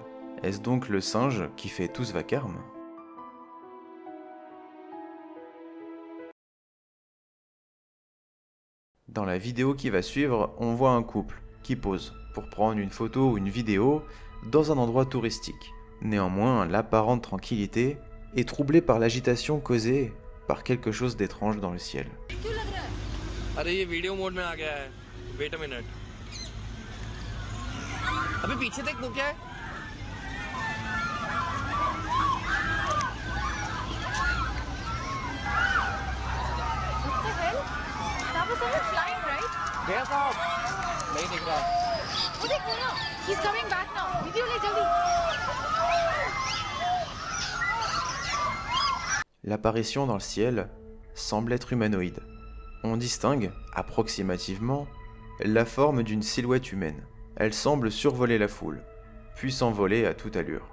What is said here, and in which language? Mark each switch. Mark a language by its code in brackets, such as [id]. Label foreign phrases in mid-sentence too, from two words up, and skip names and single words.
[fr] Est-ce donc le singe qui fait tout ce vacarme ? Dans la vidéo qui va suivre, on voit un couple qui pose pour prendre une photo ou une vidéo dans un endroit touristique. Néanmoins, l'apparente tranquillité est troublée par l'agitation causée par quelque chose d'étrange dans le ciel. [hi] अरे ये वीडियो मोड में आ गया है [en] wait a minute [hi] अबे पीछे देख वो क्या है [en] What the hell? That was someone flying, right? [hi] गया साहब नहीं दिख रहा वो देख वो ना, [en] he's coming back now. [hi] Video ले जल्दी. [fr] L'apparition dans le ciel semble être humanoïde. On distingue, approximativement, la forme d'une silhouette humaine. Elle semble survoler la foule, puis s'envoler à toute allure.